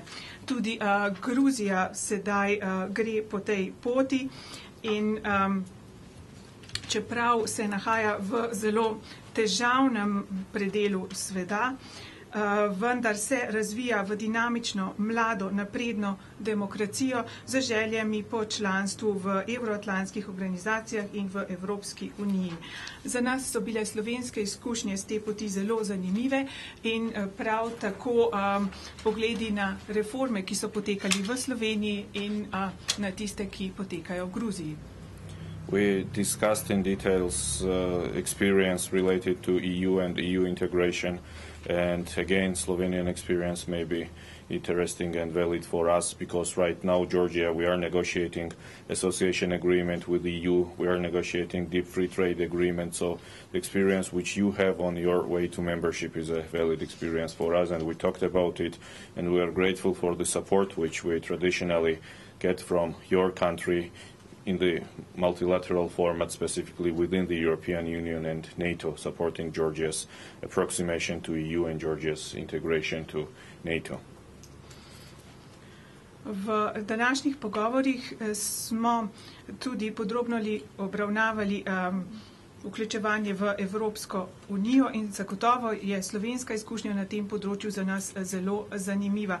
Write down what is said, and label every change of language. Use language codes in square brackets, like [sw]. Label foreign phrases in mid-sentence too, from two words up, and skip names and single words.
[sl] Tudi Gruzija sedaj gre po tej poti in čeprav se nahaja v zelo težavnem predelu sveta, vendar se razvija v dinamično, mlado, napredno demokracijo z željami po članstvu v evroatlantskih organizacijah in v Evropski uniji. Za nas so bile slovenske izkušnje z te poti zelo zanimive in prav tako pogledi na reforme, ki so potekali v Sloveniji in na tiste, ki potekajo v Gruziji. [en] We discussed in details experience related to EU and EU integration, and again, Slovenian experience may be interesting and valid for us, because right now, Georgia, we are negotiating association agreement with the EU. We are negotiating deep free trade agreement. So the experience which you have on your way to membership is a valid experience for us, and we talked about it, and we are grateful for the support which we traditionally get from your country in the multilateral format, specifically within the European Union and NATO, supporting Georgia's approximation to EU and Georgia's integration to NATO. [sl] V današnjih pogovorih smo tudi podrobno obravnavali vključevanje v Evropsko unijo in zagotovo je slovenska izkušnja na tem področju za nas zelo zanimiva.